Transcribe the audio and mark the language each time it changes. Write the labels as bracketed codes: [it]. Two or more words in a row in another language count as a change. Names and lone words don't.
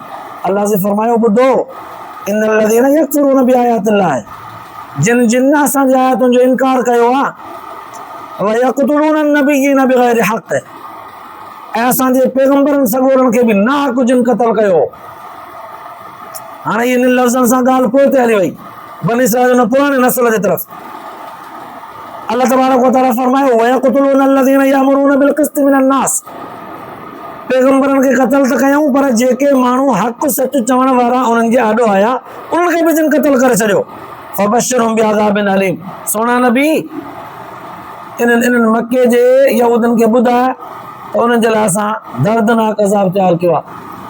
[sd] अल्लाह से फरमायो, ॿुधो, [ar] إن الذين يكفرون بآيات الله, [sd] जिन असांजी आयतुनि जो इनकार कयो आहे, [ar] ويقتلون النبيين بغير حق, [sd] ऐं असांजे पैगंबरनि सॻोरनि खे बि नाहक़ जिन क़त्ल कयो। हाणे इन लफ़्ज़नि सां ॻाल्हि पोइ ते हली वई बनी इस्राईल जो पुराणे नस्ल जे तरफ़। [ar] الله تبارك وتعالى فرمايو ويقتلون الذين يأمرون بالقسط من الناس, [sd] पैगंबरनि खे क़त्ल त कयूं, पर जेके माण्हू हक़ सच चवण वारा उन्हनि जे आॾो आया उन्हनि खे बि जिन क़त्ल करे छॾियो। [ar] فبشرهم بعذاب أليم, [sd] सोना नबी इन्हनि मके जे यहूदनि खे ॿुधाए त उन्हनि जे लाइ असां दर्दनाक अज़ाब तयारु कयो आहे।